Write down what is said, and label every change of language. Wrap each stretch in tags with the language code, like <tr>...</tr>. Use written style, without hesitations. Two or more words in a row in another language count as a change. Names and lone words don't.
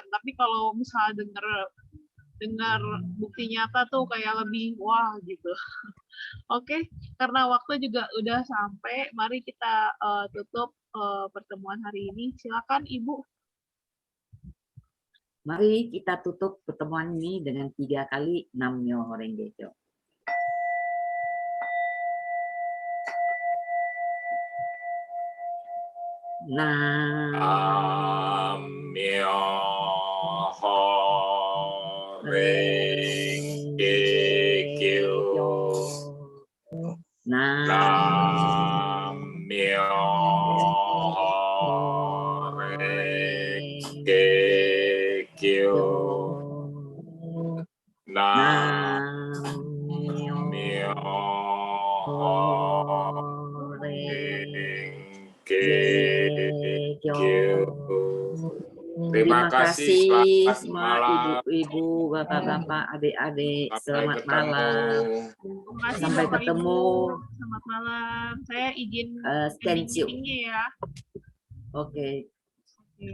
<id>Tapi kalau misalnya dengar bukti nyata tuh kayak lebih wah gitu. Oke, karena waktu juga udah sampai, mari kita tutup pertemuan hari ini. Silakan Ibu. Mari kita tutup pertemuan ini dengan 3 kali</id> <ja>Nam-myoho Renge Kyo.</ja> <id>Nam-myoho Renge Kyo. Nam-myoho Renge Kyo. Nam-myoho Renge Kyo. Terima kasih, selamat semua malam. ibu-ibu, bapak-bapak, adik-adik. Selamat malam. Terima kasih Sampai Bapak ketemu. Ibu. Selamat malam. Saya izin ending Stencil. meeting-nya ya. Oke, Oke,</id>